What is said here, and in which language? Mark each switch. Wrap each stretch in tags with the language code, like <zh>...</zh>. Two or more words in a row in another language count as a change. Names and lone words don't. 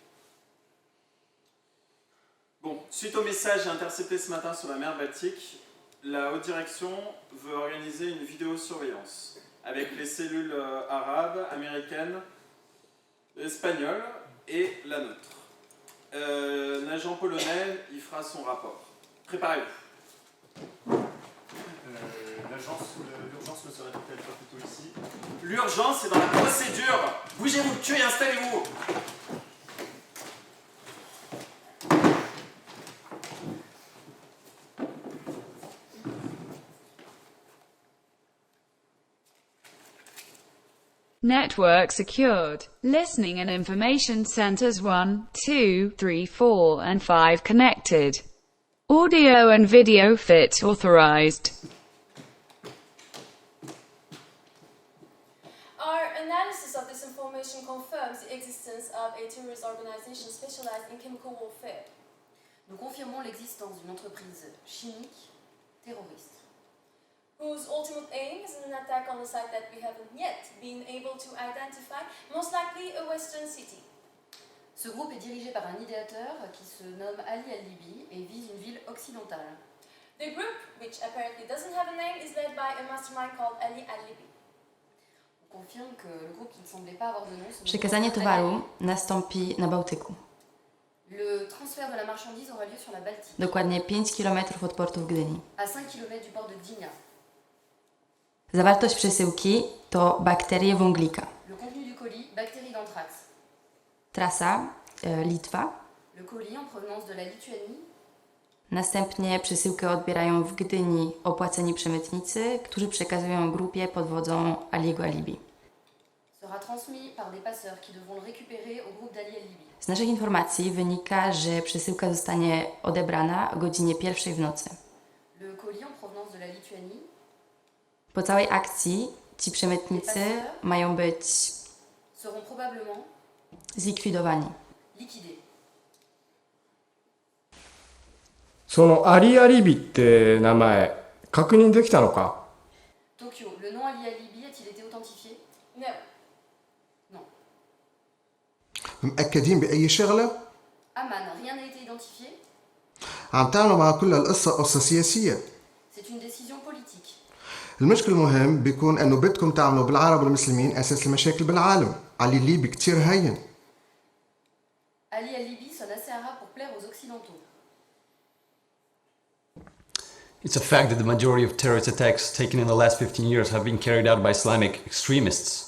<fr>Bon, suite au message intercepté ce matin sur la mer Baltique, la haute direction veut organiser une vidéosurveillance avec les cellules arabes, américaines, espagnoles et la nôtre. L'agent polonais, il fera son rapport. Préparez-vous. L'urgence ne serait peut-être pas plutôt ici. L'urgence est dans la procédure. Bougez-vous le cul et installez-vous.</fr> <en>Network secured. Listening and information centers 1, 2, 3, 4, and 5 connected. Audio and video fit authorized. Our analysis of this information confirms the existence of a terrorist organization specialized in chemical warfare.</en> <fr>Nous confirmons l'existence d'une entreprise chimique terroriste</fr> <en>whose ultimate aim is an attack on the site that we haven't yet been able to identify, most likely a western city.</en> <fr>Ce groupe est dirigé par un idéateur qui se nomme Ali Al-Libi et vise une ville occidentale.</fr> <en>The group, which apparently doesn't have a name, is led by a mastermind called Ali al-Libi.</en> <fr>On confirme que le groupe qui ne semblait pas avoir de nom...</fr> <pl>Przekazanie towaru nastąpi na Bałtyku.</pl> <fr>Le transfert de la marchandise aura lieu sur la Baltique.</fr> <pl>Dokładnie 5 km od portu w Gdyni.</pl> <fr>À 5 km du port de Gdynia.</fr> <pl>Zawartość przesyłki to bakterie wąglika.</pl> <fr>Le contenu du colis, bactéries d'anthrax.</fr> <pl>Trasa Litwa.</pl> <fr>Le colis en provenance de la Lituanie.</fr> <pl>Następnie przesyłkę odbierają w Gdyni opłaceni przemytnicy, którzy przekazują grupie pod wodzą Aliego al-Libi.</pl> <fr>Sera transmis par des passeurs qui devront le récupérer au groupe d'Ali al-Libi.</fr> <pl>Z naszych informacji wynika, że przesyłka zostanie odebrana o godzinie 1 w nocy.</pl> <fr>Le colis en provenance de la Lituanie.</fr> <pl>Po całej akcji ci przemytnicy mają być</pl> <fr>seront probablement</fr> <pl>zlikwidowani.</pl> <fr>liquidés.</fr> <ja>そのアリアリビって名前確認できたのか？</ja> <fr>Tokyo, le nom Ali al-Libi a-t-il été authentifié?</fr> <en>No.</en> <fr>Non.</fr> <ar>مأكدين بأي شغلة؟</ar> <fr>Amman, rien n'a été identifié?</fr> <ar>عم تعملوا مع كل القصة قصة سياسية.</ar> <fr>C'est une décision politique.</fr> <ar>المشكل المهم بيكون انه بدكم تعملوا بالعرب والمسلمين اساس المشاكل بالعالم. علي الليبي كتير هين.</ar> <fr>Ali al-Libi sonne assez arabe pour plaire aux occidentaux.</fr> <en>It's a fact that the majority of terrorist attacks taken in the last 15 years have been carried out by Islamic extremists.</en>